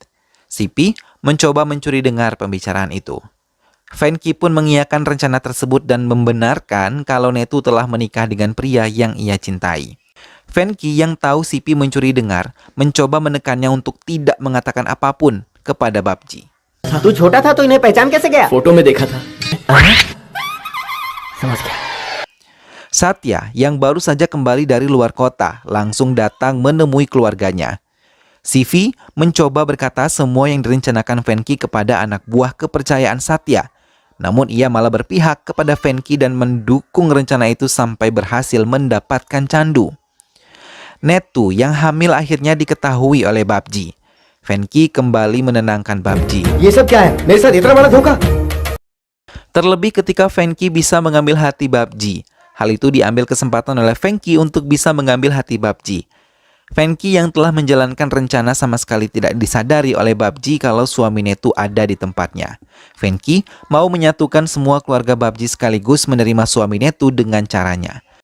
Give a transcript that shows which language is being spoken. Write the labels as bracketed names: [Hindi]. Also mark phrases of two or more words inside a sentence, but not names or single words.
[Indonesian] Sipi mencoba mencuri dengar pembicaraan itu. Fenki pun mengiyakan rencana tersebut dan membenarkan kalau Netu telah menikah dengan pria yang ia cintai. Fenki yang tahu Sipi mencuri dengar, mencoba menekannya untuk tidak mengatakan apapun kepada Babji. [Hindi] तू छोटा था तो इन्हें पहचान कैसे गया? फोटो में देखा था। समझ गया। [Indonesian] Satya yang baru saja kembali dari luar kota langsung datang menemui keluarganya. Sivi mencoba berkata semua yang direncanakan Fenki kepada anak buah kepercayaan Satya. Namun ia malah berpihak kepada Fenki dan mendukung rencana itu sampai berhasil mendapatkan Chandu. Netu yang hamil akhirnya diketahui oleh Babji. Fenki kembali menenangkan Babji. [Hindi] ये सब क्या है? मेरे साथ इतना बड़ा धोखा? [Indonesian] Terlebih ketika Fenki bisa mengambil hati Babji. Hal itu diambil kesempatan oleh Fenki untuk bisa mengambil hati Babji. Fenki yang telah menjalankan rencana sama sekali tidak disadari oleh Babji kalau suami Netu ada di tempatnya. Fenki mau menyatukan semua keluarga Babji sekaligus menerima suami Netu dengan caranya.